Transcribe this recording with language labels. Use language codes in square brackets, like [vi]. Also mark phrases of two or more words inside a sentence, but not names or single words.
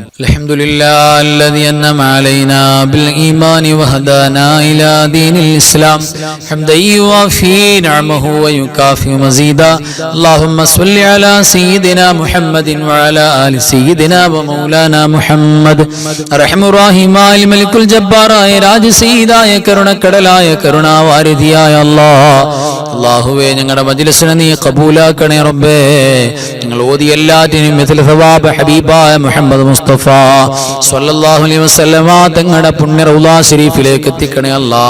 [ar] الحمد لله الذي أنعم علينا بالإيمان وهدانا إلى دين الإسلام حمدا يوافي نعمه ويكافئ مزيدا. اللهم صل على سيدنا محمد وعلى آل سيدنا ومولانا محمد. أرحم الراحمين الملك الجبار راج [ml] سيداയ കരുണക്കടലായ കരുണാവാരിധിയായ അല്ലാഹുവേ, ഞങ്ങളുടെ മജ്ലിസിനെ നീ കബൂലാക്കണേ റബ്ബേ. ഞങ്ങൾ ഓതിയ എല്ലാറ്റിനും [ar] مثل ثواب [ml] ഹബീബായ മുഹമ്മദ് മുസ്തഫ [ar] صلى الله عليه وسلم [ml] തങ്ങളുടെ പുണ്യ റൗള ശരീഫിലേക്ക് എത്തിക്കണേ അല്ലാഹ്.